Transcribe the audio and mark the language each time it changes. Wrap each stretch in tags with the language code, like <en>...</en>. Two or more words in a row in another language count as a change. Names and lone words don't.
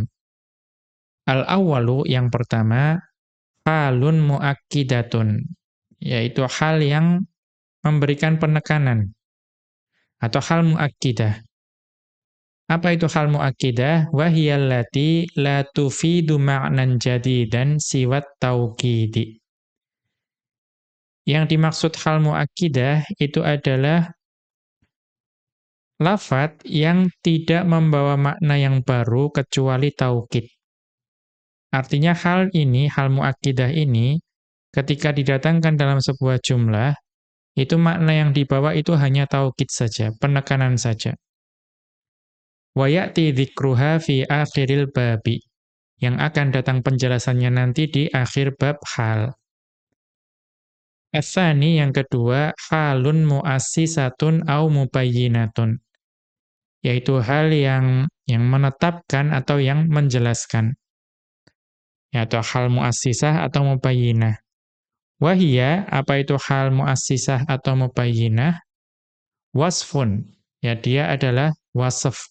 <id>Al-awwalu, yang pertama,</id> <ar>حال مؤكدة,</ar> <id>yaitu hal yang memberikan penekanan, atau hal muakkidah. Apa itu hal muakkidah?</id> <ar>وهي التي لا تفيد معنى جديدا سوى التوكيد.</ar> <id>Yang dimaksud hal muakkidah itu adalah lafadz yang tidak membawa makna yang baru kecuali taukid. Artinya hal ini, hal muakkidah ini, ketika didatangkan dalam sebuah jumlah, itu makna yang dibawa itu hanya taukid saja, penekanan saja.</id> <ar>ويأتي ذكرها في آخر الباب,</ar> <id>yang akan datang penjelasannya nanti di akhir bab hal. Ats-tsani, yang kedua,</id> <ar>حال مؤسسة أو مبينة,</ar> <id>yaitu hal yang menetapkan atau yang menjelaskan. Ya, atau hal muassisah atau mubayyinah. Wahia, apa itu hal muassisah atau mubayyinah? Wasfun, ya dia adalah wasf.</id>